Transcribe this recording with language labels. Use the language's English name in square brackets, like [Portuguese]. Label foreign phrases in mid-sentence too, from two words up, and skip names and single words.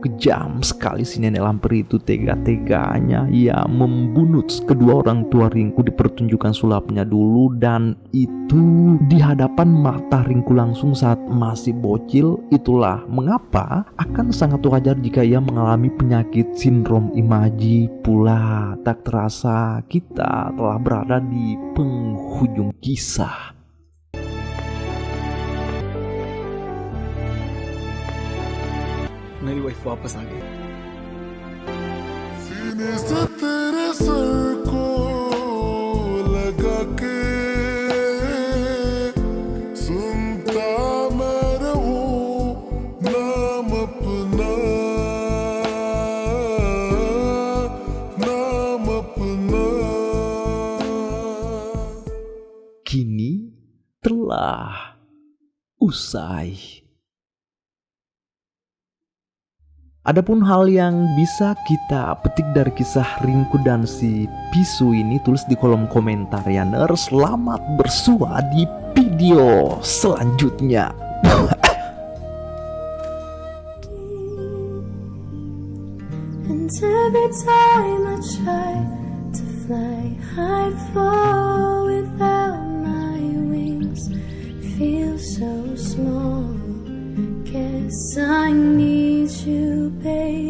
[Indonesian] Kejam sekali si nenek lamper itu, tega-teganya ia membunuh kedua orang tua Rinku di pertunjukan sulapnya dulu, dan itu di hadapan mata Rinku langsung saat masih bocil. Itulah mengapa akan sangat wajar jika ia mengalami penyakit sindrom imaji pula. Tak terasa kita telah berada di penghujung kisah. [Hindi] मेरी वाइफ वापस आ गई। सीने से तेरे सर को लगा के सुनता मैं रहूं नाम अपना, नाम अपना। [Indonesian] Kini telah usai. Adapun hal yang bisa kita petik dari kisah Rinku dan si Pisu ini, tulis di kolom komentar ya, ner. Selamat bersua di video selanjutnya. [English] And every time I try to fly, I fall without my wings. Feel so small. Guess I need you, baby.